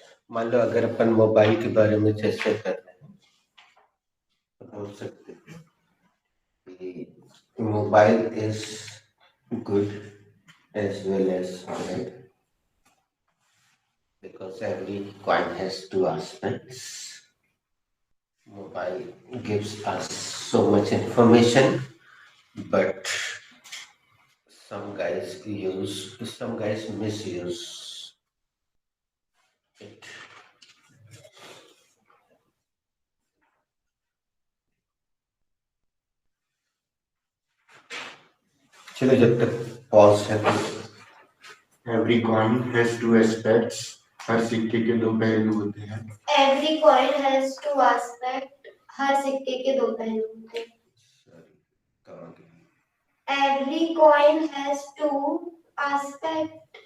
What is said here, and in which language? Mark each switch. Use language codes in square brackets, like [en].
[hi] मान लो अगर अपन मोबाइल के बारे में चर्चा कर रहे हैं तो बोल सकते हैं कि [en] Mobile is good as well as bad because every coin has two aspects. Mobile gives us so much information, but some guys misuse it. [hi] चलो जब तक पॉज है तो [en] Every coin has two aspects. [hi] हर सिक्के के दो पहलू होते हैं. [en] Every coin has two aspects. [hi] हर सिक्के के दो पहलू होते हैं. [en] Every coin has two aspects.